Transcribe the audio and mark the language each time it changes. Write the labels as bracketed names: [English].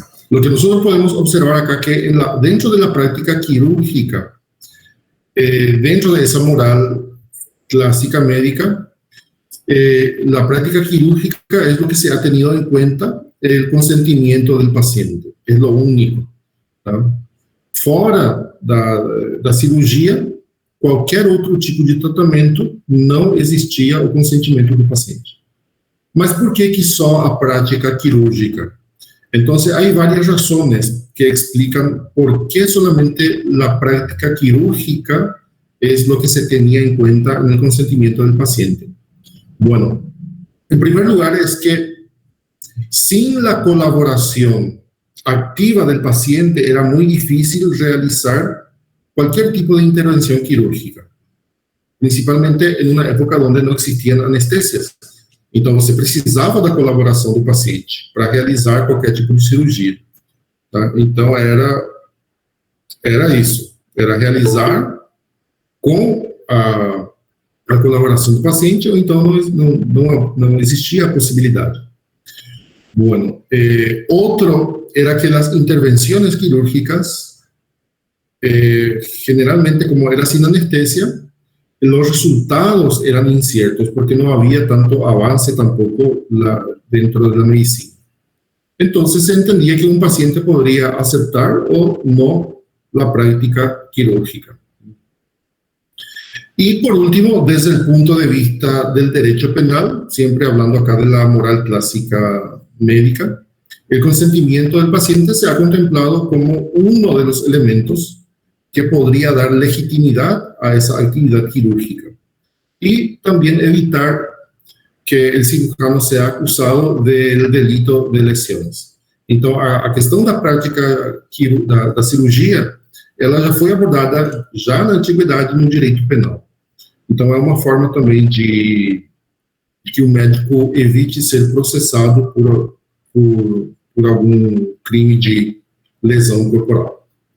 [Spanish] Lo que nosotros podemos observar acá que dentro de la práctica quirúrgica, dentro de esa moral clásica médica, la práctica quirúrgica es lo que se ha tenido en cuenta el consentimiento del paciente, es lo único. [Portuguese] Tá? Fora da cirurgia, qualquer outro tipo de tratamento, não existia o consentimento do paciente. Mas por que só a prática quirúrgica? [Spanish] Entonces, hay varias razones que explican por qué solamente la práctica quirúrgica es lo que se tenía en cuenta en el consentimiento del paciente. Bueno, en primer lugar es que sin la colaboración activa del paciente era muy difícil realizar cualquier tipo de intervención quirúrgica, principalmente en una época donde no existían anestesias. [Portuguese] Então, você precisava da colaboração do paciente para realizar qualquer tipo de cirurgia. Tá? Então, era isso. Era realizar com a colaboração do paciente, ou então não existia a possibilidade. [Spanish] Bueno, otro era que las intervenciones quirúrgicas, generalmente como era sin anestesia, los resultados eran inciertos porque no había tanto avance tampoco dentro de la medicina. Entonces se entendía que un paciente podría aceptar o no la práctica quirúrgica. Y por último, desde el punto de vista del derecho penal, siempre hablando acá de la moral clásica médica, el consentimiento del paciente se ha contemplado como uno de los elementos que podría dar legitimidad a esa actividad quirúrgica y también evitar que el cirujano sea acusado del delito de lesiones. [Portuguese] Então, a questão da prática da cirurgia, ela já foi abordada já na antiguidade no direito penal. Então, é uma forma também de que o médico evite ser processado por algum crime de lesão corporal.